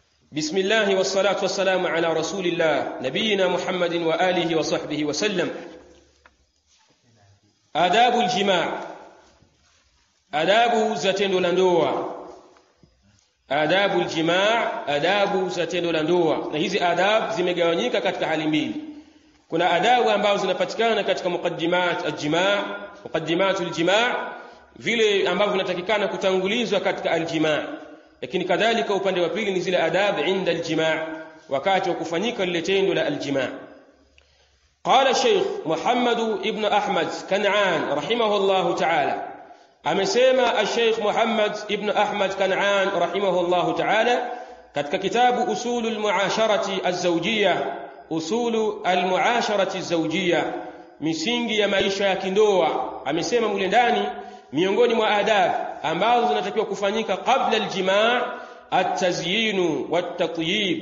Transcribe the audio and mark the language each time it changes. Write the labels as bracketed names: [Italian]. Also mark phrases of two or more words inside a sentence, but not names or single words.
[Arabic] بسم الله والصلاة والسلام على رسول الله نبينا محمد وآله وصحبه وسلم. آداب الجماع، آداب [Swahili] za tendo la ndoa. Adabu aljimaa, adabu za tendo la ndoa. Na hizi adabu zimegawanyika katika hali mbili. Kuna adabu ambazo zinapatikana katika [Arabic] مقدمات الجماع، مقدمات الجماع, [Swahili] vile ambavyo vinatakikana kutangulizwa katika aljimaa. Lakini kadhalika upande wa pili ni zile adabu [Arabic] عند الجماع, [Swahili] wakati wa kufanyika lile tendo la aljimaa. [Arabic] قال الشيخ محمد ابن أحمد كنعان رحمه الله تعالى، [Swahili] amesema al-Sheikh Muhammad ibn Ahmad Kan'an [Arabic] رحمه الله تعالى [Swahili] katika kitabu usulul muasharati az-zawjiyya, usulu al-muasharati az-zawjiyya, misingi ya maisha ya kindoa. Amesema mule ndani miongoni mwa adabu ambazo zinatakiwa kufanyika kabla al-jimaa, [Arabic] التزيين والتطييب.